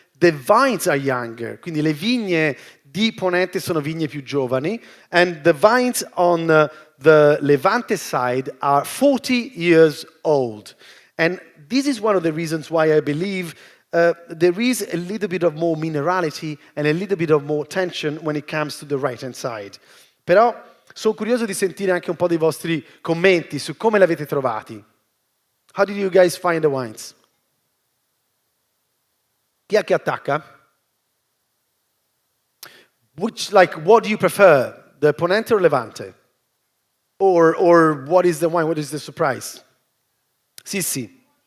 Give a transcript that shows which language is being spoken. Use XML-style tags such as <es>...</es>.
<en>The vines are younger,</en> <it>quindi le vigne di Ponente sono vigne più giovani,</it> <en>and the vines on the Levante side are 40 years old. And this is one of the reasons why I believe there is a little bit of more minerality and a little bit of more tension when it comes to the right-hand side.</en> <it>Però sono curioso di sentire anche un po' dei vostri commenti su come l'avete trovati.</it> <en>How did you guys find the wines?</en> <it>Chi è che attacca?</it> <en>What do you prefer? The Ponente or Levante? Or what is the wine? What is the surprise?</en> <it>Sì.</it>